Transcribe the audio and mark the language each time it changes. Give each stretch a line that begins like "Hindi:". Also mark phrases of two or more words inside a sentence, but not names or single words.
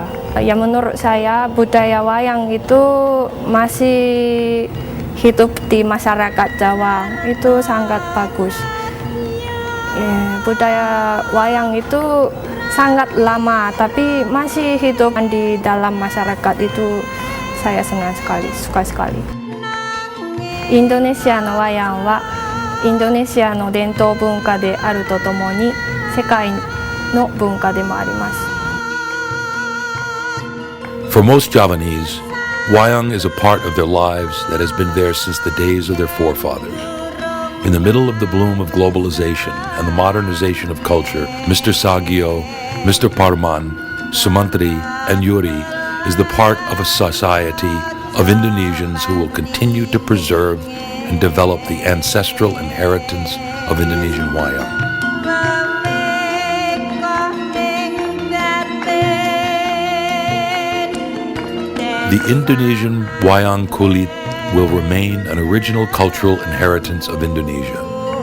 Indonesian: Ya menurut saya budaya wayang itu masih hidup di masyarakat Jawa, itu sangat bagus. Budaya wayang itu sangat lama tapi masih hidup di dalam masyarakat, itu saya senang sekali, suka sekali.
Japanese: インドネシアのワヤンはインドネシアの伝統文化であるとともに世界の文化でもあります.
English: For most Javanese, Wayang is a part of their lives that has been there since the days of their forefathers. In the middle of the bloom of globalization and the modernization of culture, Mr. Sagio, Mr. Parman, Sumantri, and Yuri is the part of a society of Indonesians who will continue to preserve and develop the ancestral inheritance of Indonesian wayang. The Indonesian wayang kulit will remain an original cultural inheritance of Indonesia.